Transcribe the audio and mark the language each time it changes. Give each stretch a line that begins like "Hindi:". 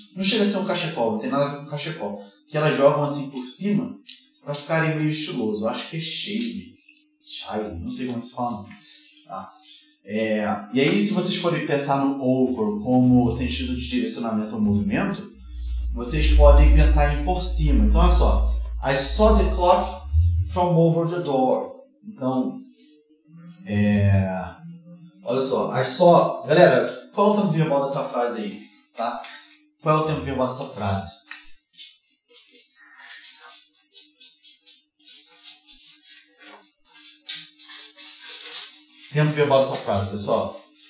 Portuguese: Não chega a ser um cachecol, não tem nada a ver com cachecol. Que elas jogam assim por cima para ficarem meio estiloso. Eu acho que é shade, não sei como se fala. Tá? E aí, se vocês forem pensar no over como sentido de direcionamento ou movimento, vocês podem pensar em por cima. Então, olha só.
English: I saw the clock from over the door.
Portuguese: Então, olha só.
English: I saw...
Portuguese: Galera, qual é o tempo verbal dessa frase aí? Tá? Qual é o tempo verbal dessa frase? Tempo verbal dessa frase, pessoal.